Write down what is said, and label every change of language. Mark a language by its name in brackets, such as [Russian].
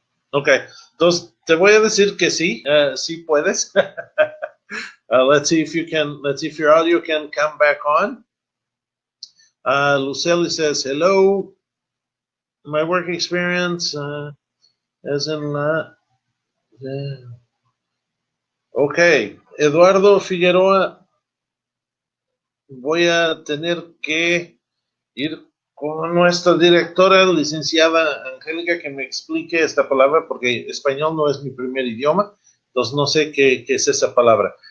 [Spanish] Ok, entonces te voy a decir que sí, sí puedes. [English] Let's see if your audio can come back on. Lucely says, hello. My work experience as in [Spanish] ok, Eduardo Figueroa, voy a tener que ir con nuestra directora, licenciada Angélica, que me explique esta palabra, porque español no es mi primer idioma, entonces no sé qué es esa palabra.